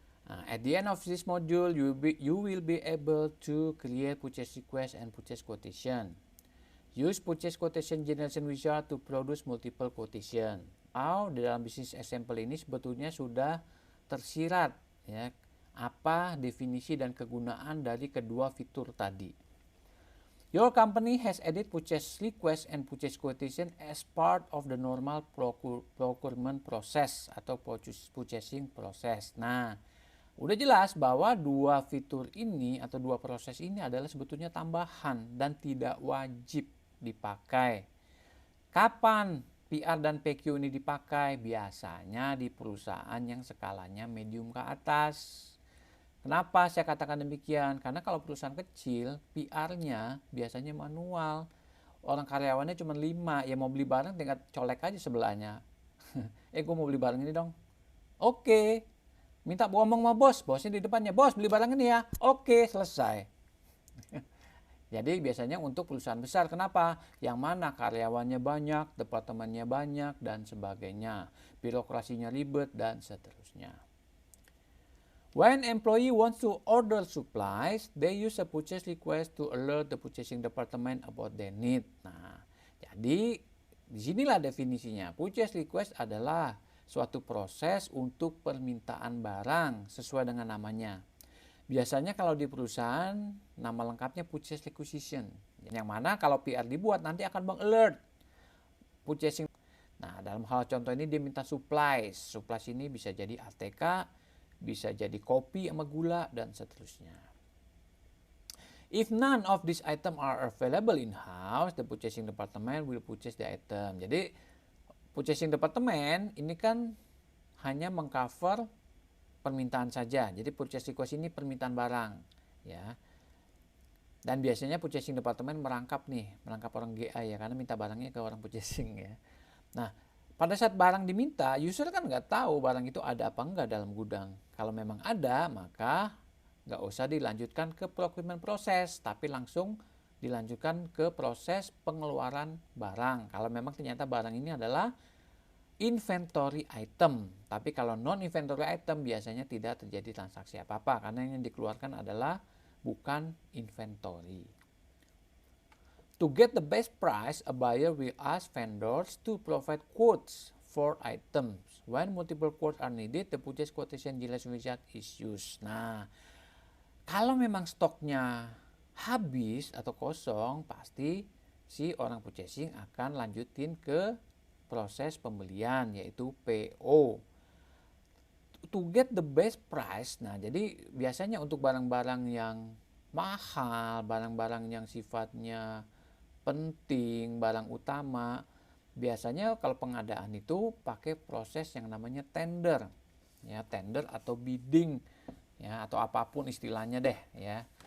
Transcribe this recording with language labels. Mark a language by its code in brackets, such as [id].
[en] At the end of this module, you will be able to create purchase request and purchase quotation. Use purchase quotation generation wizard to produce multiple quotation. [id] Di dalam bisnis example ini sebetulnya sudah tersirat ya apa definisi dan kegunaan dari kedua fitur tadi. [en] Your company has added purchase request and purchase quotation as part of the normal procurement process atau purchasing process. [id] Nah, udah jelas bahwa dua fitur ini atau dua proses ini adalah sebetulnya tambahan dan tidak wajib dipakai. Kapan PR dan PQ ini dipakai? Biasanya di perusahaan yang skalanya medium ke atas. Kenapa saya katakan demikian? Karena kalau perusahaan kecil, PR-nya biasanya manual. Orang karyawannya cuma 5, ya mau beli barang tinggal colek aja sebelahnya. Gue mau beli barang ini dong. Oke. Minta ngomong sama bos, bosnya di depannya. Bos, beli barang ini ya. Oke, selesai. Jadi biasanya untuk perusahaan besar, kenapa? Yang mana karyawannya banyak, departemennya banyak, dan sebagainya. Birokrasinya ribet, dan seterusnya. [en] When employee wants to order supplies, they use a purchase request to alert the purchasing department about their need. [id] Nah, jadi disinilah definisinya. Purchase request adalah suatu proses untuk permintaan barang sesuai dengan namanya. Biasanya kalau di perusahaan, nama lengkapnya purchase requisition. Yang mana kalau PR dibuat nanti akan meng-alert purchasing. Nah, dalam hal contoh ini dia minta supplies. Supplies ini bisa jadi ATK, bisa jadi kopi sama gula, dan seterusnya. [en] If none of these items are available in-house, the purchasing department will purchase the item. [id] Jadi, purchasing department ini kan hanya mengcover permintaan saja. Jadi, purchase request ini permintaan barang. Ya. Dan biasanya purchasing department merangkap orang GA ya, karena minta barangnya ke orang purchasing ya. Nah, pada saat barang diminta, user kan nggak tahu barang itu ada apa enggak dalam gudang. Kalau memang ada, maka nggak usah dilanjutkan ke procurement proses, tapi langsung dilanjutkan ke proses pengeluaran barang. Kalau memang ternyata barang ini adalah inventory item. Tapi kalau non-inventory item biasanya tidak terjadi transaksi apa-apa, karena yang dikeluarkan adalah bukan inventory. [en] To get the best price, a buyer will ask vendors to provide quotes for items. When multiple quotes are needed, the purchase quotation generation wizard is used. [id] Nah, kalau memang stoknya habis atau kosong, pasti si orang purchasing akan lanjutin ke proses pembelian, yaitu PO. [en] To get the best price, [id] nah jadi biasanya untuk barang-barang yang mahal, barang-barang yang sifatnya penting, barang utama, biasanya kalau pengadaan itu pakai proses yang namanya tender, ya tender atau bidding, ya atau apapun istilahnya deh, ya.